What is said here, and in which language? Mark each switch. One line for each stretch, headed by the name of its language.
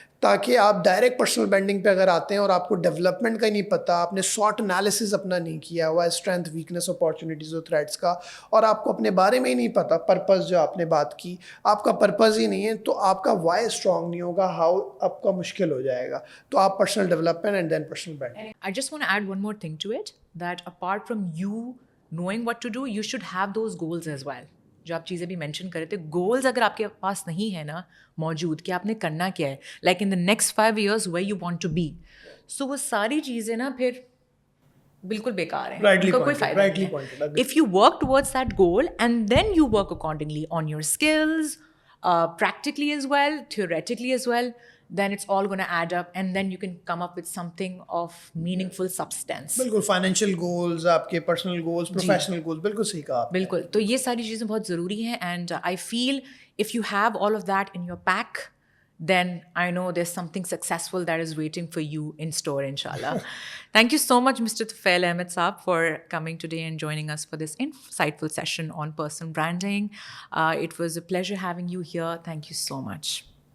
Urdu: تاکہ آپ direct personal branding پہ اگر آتے ہیں اور آپ کو ڈیولپمنٹ کا ہی نہیں پتہ, آپ نے سوٹ انالیسز اپنا نہیں کیا ہوا ہے, اسٹرینتھ ویکنیس اپارچونیٹیز اور تھریٹس کا, اور آپ کو اپنے بارے میں ہی نہیں پتہ, پرپز جو آپ نے بات کی, آپ کا پرپز ہی نہیں ہے, تو آپ کا وائی اسٹرانگ نہیں ہوگا, ہاؤ آپ کا مشکل ہو جائے گا. تو آپ personal development and then personal branding.
English: I just want to add one more thing to it, that apart from you knowing what to do, you should have those goals as well.
Urdu: جو آپ چیزیں بھی mention کر رہے تھے, goals اگر آپ کے پاس نہیں ہے نا موجود, کہ آپ نے کرنا کیا ہے,
English: like in the next 5 years where you want to be,
Urdu: سو وہ ساری چیزیں نا پھر بالکل بیکار ہیں, ان کا کوئی فائدہ نہیں ہے.
English: If you work towards that goal and then you work accordingly on your skills, practically as well, theoretically as well, then it's all going to add up, and then you can come up with something of meaningful substance.
Urdu: بالکل financial goals, آپ کے personal goals, professional goals, بالکل صحیح کہا. بالکل, تو یہ ساری چیزیں بہت ضروری ہیں,
English: And I feel if you have all of that in your pack, then I know there's something successful that is waiting for you in store, inshallah. Thank you so much, Mr. Tufail Ahmed Saab, for coming today and joining us for this insightful session on personal branding. It was a pleasure having you here. Thank you so much.